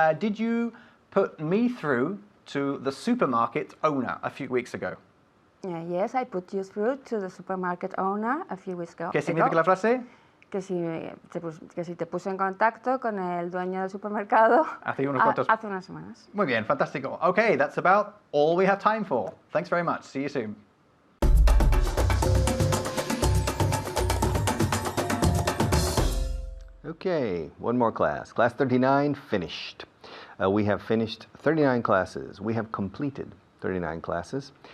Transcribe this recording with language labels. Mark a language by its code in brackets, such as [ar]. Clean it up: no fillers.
[en] Did you put me through to the supermarket owner a few weeks ago? Yes, I put you through to the supermarket owner a few weeks ago. [es] ¿Qué significa la frase? Que si te puso en contacto con el dueño del supermercado Hace unos cuantos... hace unas semanas. Muy bien, fantástico. [en] Okay, that's about all we have time for. Thanks very much. See you soon. Okay, one more class. Class 39 finished. We have finished 39 classes. We have completed 39 classes.